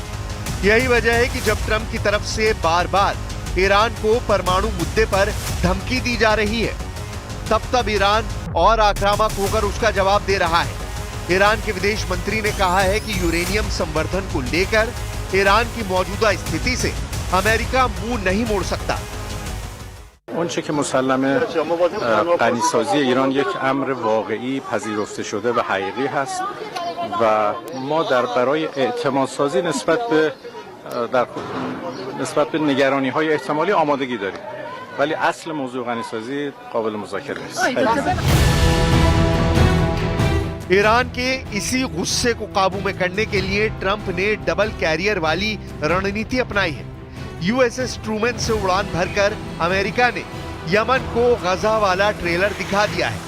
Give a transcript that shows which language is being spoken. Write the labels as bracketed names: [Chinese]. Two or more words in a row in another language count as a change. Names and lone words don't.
[Hindi] यही वजह है कि जब ट्रंप की तरफ से बार बार ईरान को परमाणु मुद्दे पर धमकी दी जा रही है तब ईरान और आक्रामक होकर उसका जवाब दे रहा है। ईरान के विदेश मंत्री ने कहा है कि यूरेनियम संवर्धन को लेकर ईरान की मौजूदा स्थिति से अमेरिका मुंह नहीं मोड़ सकता। [Persian] اونچه که مسلمه غنیسازی ایران یک امر واقعی پذیرفته شده و حقیقی هست و ما برای اعتمادسازی نسبت به نگرانی های احتمالی آمادگی داریم، ولی اصل موضوع غنیسازی قابل مذاکره نیست. [Hindi] ईरान के इसी गुस्से को काबू में करने के लिए ट्रंप ने [English] double carrier [Hindi] वाली रणनीति अपनाई है। यूएसएस ट्रूमैन से उड़ान भरकर अमेरिका ने यमन को गजा वाला ट्रेलर दिखा दिया है।